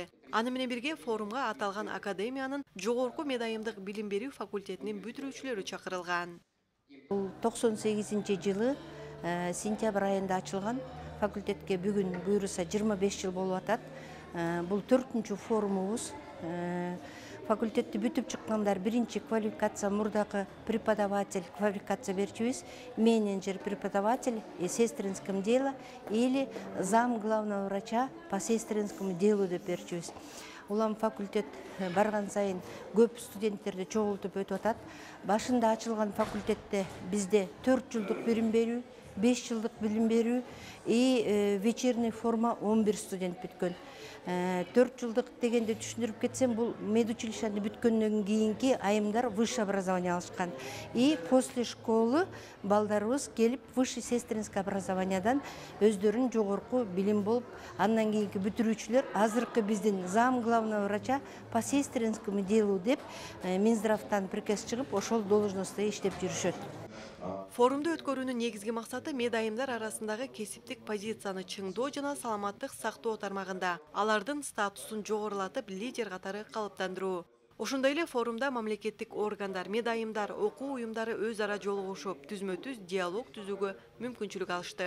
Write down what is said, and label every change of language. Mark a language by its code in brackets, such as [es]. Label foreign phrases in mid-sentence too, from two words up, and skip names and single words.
[ky] Аны менен бирге форумга аталган академиянын жогорку медайымдык билим берүү факультетинин бүтүрүүчүлөрү чакырылган. Бул 98-жылы сентябрь айында ачылган факультетке бүгүн буюрса 25 жыл болуп атат. Бул 4-чү форумубуз. Факультетти бүтүп чыккандар биринчи квалификация мурдакы преподаватель квалификация берчүбүз, [ru] менеджер преподаватель сестринском дело или зам главного врача по сестринскому делу [ky] деп берчүбүз. Улам факультет барган сайын көп студенттерди чогултуп өтүп атат. Башында ачылган факультетте бизде 4 жылдык билим берүү, 5 жылдык билим берүү [ru] и вечерний форма [ky] 11 студент бүткөн. 4 жылдык дегенде түшүндүрүп кетсем, бул медучилищени бүткөндөн кийинки айымдар [ru] высшее образование [ky] алышкан. [ru] И после школы [ky] балдарыбыз келип [ru] высшее сестринское [ky] образованиядан өздөрүн жогорку билим болуп, андан кийинки бүтүрүүчүлөр азыркы биздин [ru] зам главного врача по сестринскому делу [ky] деп Минздравтан приказ чыгып, ошол должностто иштеп жүрүшөт. Форумду өткөрүүнүн негизги максаты медайымдар арасындагы кесиптик позицияны чыңдоо жана саламаттык сактоо тармагында алардын статусун жогорулатып лидер катары калыптандыруу. Ошондой эле форумда мамлекеттик органдар, медайымдар, окуу уюмдары өз ара жолугушуп, түзмө-түз диалог түзүүгө мүмкүнчүлүк алышты.